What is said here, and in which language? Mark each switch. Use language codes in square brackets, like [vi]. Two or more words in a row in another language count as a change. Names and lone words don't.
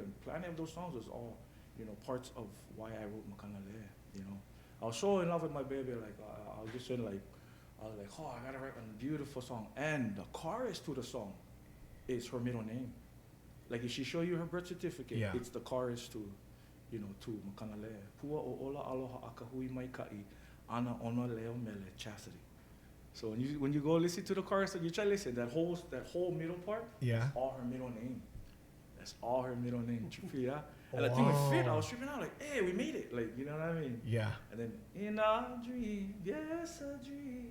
[en] And plenty of those songs was all, you know, parts of why I wrote Makanale, you know. I was so in love with my baby, like, I was just saying, like, I was like, oh, I gotta write a beautiful song. And the chorus to the song is her middle name. Like, if she show you her birth certificate, it's the chorus to, you know, to Makanale. [haw] Pua o ola aloha akahui mai kai, ana ono leo mele chastity. [en] So when you go listen to the chorus and you try to listen, that whole middle part, Yeah. that's all her middle name. That's all her middle name. Yeah. And the thing would fit. I was tripping out like, hey, we made it. Like, you know what I mean? Yeah. And then in a dream, yes, a dream.